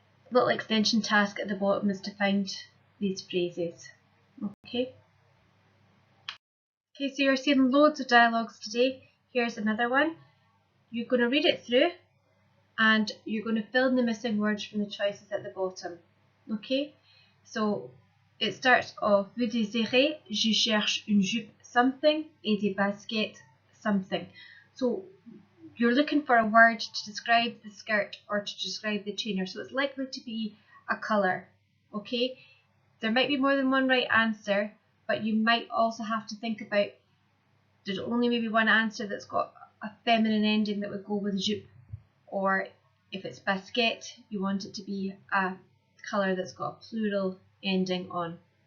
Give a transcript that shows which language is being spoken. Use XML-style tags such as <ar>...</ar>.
<en>Little extension task at the bottom is to find these phrases. Okay. Okay, so you're seeing loads of dialogues today. Here's another one. You're going to read it through and you're going to fill in the missing words from the choices at the bottom. Okay, so it starts off,</en> <fr>vous désirez, je cherche une jupe</fr> <en>something</en> <fr>et des baskets</fr> <en>something. So you're looking for a word to describe the skirt or to describe the trainer, so it's likely to be a colour. Okay, there might be more than one right answer, but you might also have to think about, there's only maybe one answer that's got a feminine ending that would go with jupe, or if it's basket, you want it to be a colour that's got a plural ending on.</en>